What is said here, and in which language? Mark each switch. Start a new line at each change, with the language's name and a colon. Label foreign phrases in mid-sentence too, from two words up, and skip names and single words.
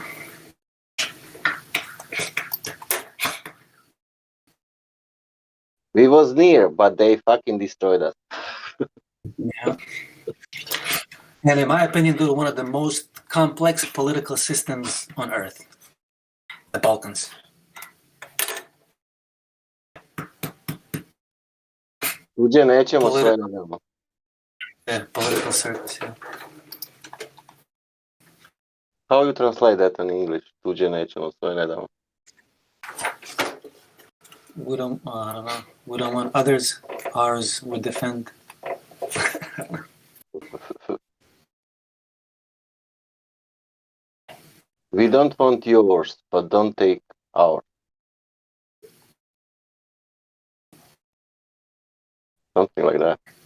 English: We was near, but they fucking destroyed us. Yeah. And in my opinion, dude, one of the most complex political systems on earth. The Balkans.
Serbian: Tuđe nećemo, sve nadamo.
English: Yeah, political service, yeah. How you translate that in English?
Serbian: Tuđe nećemo, sve nadamo.
English: I don't know. We don't want others. Ours we defend. We don't want yours, but don't take ours. Something like that.